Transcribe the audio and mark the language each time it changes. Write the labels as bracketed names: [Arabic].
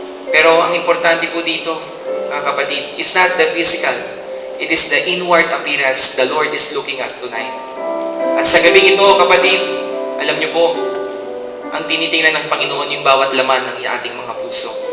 [Filipino] Pero ang importante po dito, mga kapatid, [English] is not the physical. It is the inward appearance the Lord is looking at tonight. [Filipino] At sa gabing ito, kapatid, alam niyo po, ang tinitingnan ng Panginoon yung bawat laman ng ating mga puso.